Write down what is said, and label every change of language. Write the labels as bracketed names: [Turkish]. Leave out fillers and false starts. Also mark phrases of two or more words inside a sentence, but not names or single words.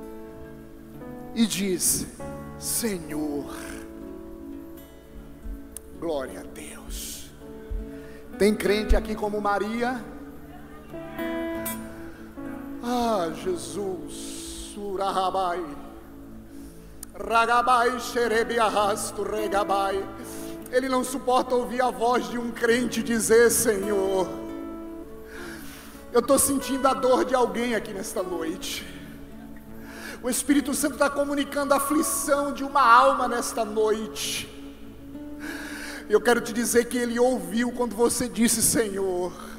[Portuguese] E diz: Senhor, Glória a Deus. Tem crente aqui como Maria? Ah, Jesus. Surahabai. Ragabai xerebiarrasto regabai. Ele não suporta ouvir a voz de um crente dizer: Senhor, eu estou sentindo a dor de alguém aqui nesta noite. O Espírito Santo está comunicando a aflição de uma alma nesta noite. Eu quero te dizer que Ele ouviu quando você disse Senhor.